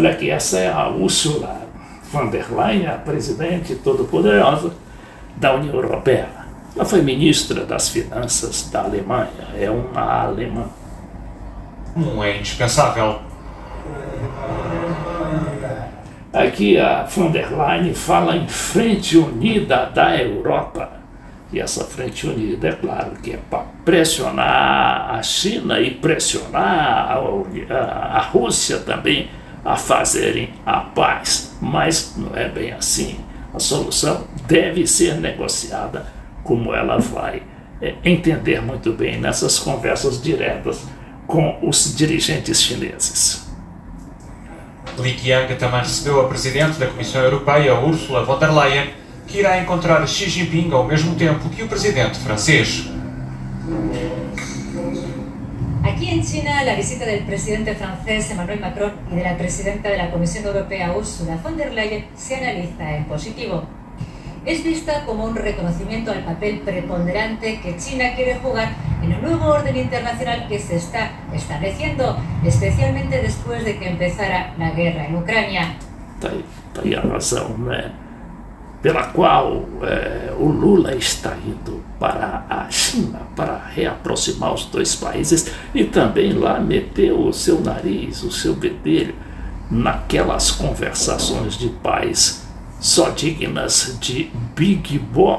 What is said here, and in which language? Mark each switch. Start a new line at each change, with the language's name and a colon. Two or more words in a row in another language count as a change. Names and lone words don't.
Portuguese: Olha aqui, essa é a Ursula von der Leyen, a presidente todo-poderosa da União Europeia. Ela foi ministra das Finanças da Alemanha, é uma alemã. É indispensável. Aqui a von der Leyen fala em Frente Unida da Europa. E essa Frente Unida, é claro que é para pressionar a China e pressionar a Rússia também a fazerem a paz. Mas não é bem assim. A solução deve ser negociada, como ela vai entender muito bem nessas conversas diretas com os dirigentes chineses. Li Qiang também recebeu a presidente da Comissão Europeia, Ursula von der Leyen, que irá encontrar Xi Jinping ao mesmo tempo que o presidente francês.
Spanish: Aquí en China, la visita del presidente francés Emmanuel Macron y de la presidenta de la Comisión Europea Ursula von der Leyen se analiza en positivo. Es vista como un reconocimiento al papel preponderante que China quiere jugar en el nuevo orden internacional que se está estableciendo, especialmente después de que empezara la guerra en Ucrânia.
Portuguese: Tá aí a razão, né, pela qual o Lula está indo para a China para reaproximar os dois países e também lá meter o seu nariz, o seu bedelho naquelas conversações de paz só dignas de Big Boss.